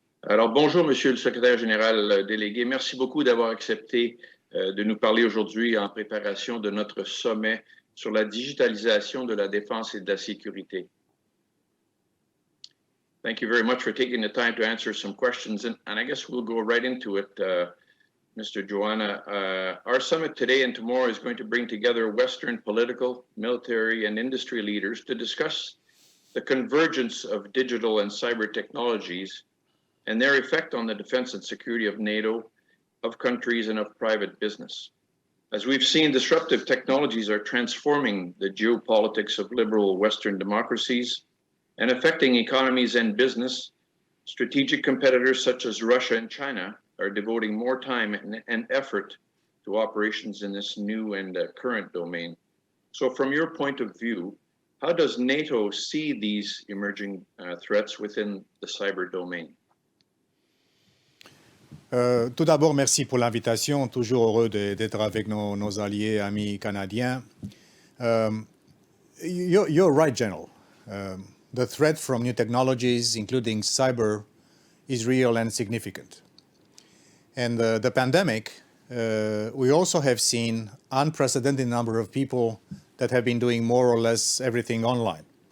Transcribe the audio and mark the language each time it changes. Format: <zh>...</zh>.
<fr>Alors, bonjour, Monsieur le Secrétaire général délégué. Merci beaucoup d'avoir accepté de nous parler aujourd'hui en préparation de notre sommet sur la digitalisation de la défense et de la sécurité.</fr> <en>Thank you very much for taking the time to answer some questions, and I guess we'll go right into it, Mr. Geoană. Our summit today and tomorrow is going to bring together Western political, military, and industry leaders to discuss the convergence of digital and cyber technologies and their effect on the defense and security of NATO, of countries, and of private business. As we've seen, disruptive technologies are transforming the geopolitics of liberal Western democracies and affecting economies and business. Strategic competitors such as Russia and China are devoting more time and effort to operations in this new and current domain. So from your point of view, how does NATO see these emerging threats within the cyber domain?</en> <fr>Tout d'abord, merci pour l'invitation. Toujours heureux d'être avec nos alliés, amis canadiens.</fr> <en>You're right, General. The threat from new technologies, including cyber, is real and significant. And the pandemic, we also have seen unprecedented number of people that have been doing more or less everything online.</en>